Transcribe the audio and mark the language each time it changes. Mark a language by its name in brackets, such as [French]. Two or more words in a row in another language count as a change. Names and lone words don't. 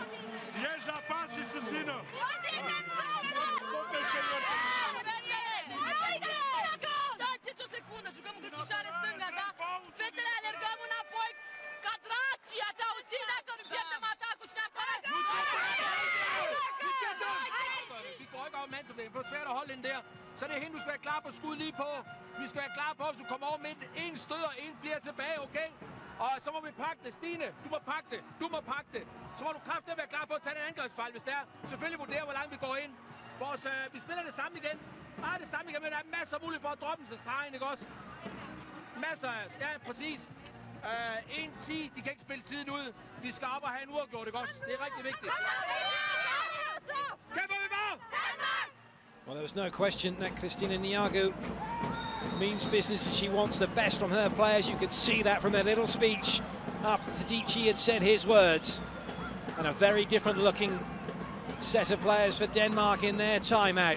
[Romanian] Ieși la pas și susțină. Tot exterior. Dați-ți o secundă, jucăm în crucișare stânga, da? Fetele alergăm înapoi ca draci, ați auzit dacă nu pierdem atacul și neapărat? [Danish] Vi går ikke over mandsopdelingen, for det er svært at holde den der. Så det er hende, du skal være klar på skud lige på. Vi skal være klar på, hvis du kommer over midt. En støder, en bliver tilbage, okay? Og så må vi pakke det. Stine, du må pakke det. Du må pakke det. Så må du kraftigt være klar på at tage en angrebsfejl, hvis det er. Selvfølgelig vurdere, hvor langt vi går ind. Vi spiller det samme igen. Bare det samme igen, men der er masser af mulighed for at droppe den til stregen, ikke også? Masser af, ja, præcis. 1-10, de kan ikke spille tiden ud. Vi skal op og have en uafgjort, ikke også? Det er rigtig vigtigt. Kæmper vi bare! [English] Well, there was no question that Christina Niagu means business and she wants the best from her players. You could see that from her little speech after Tadici had said his words. And a very different looking set of players for Denmark in their timeout.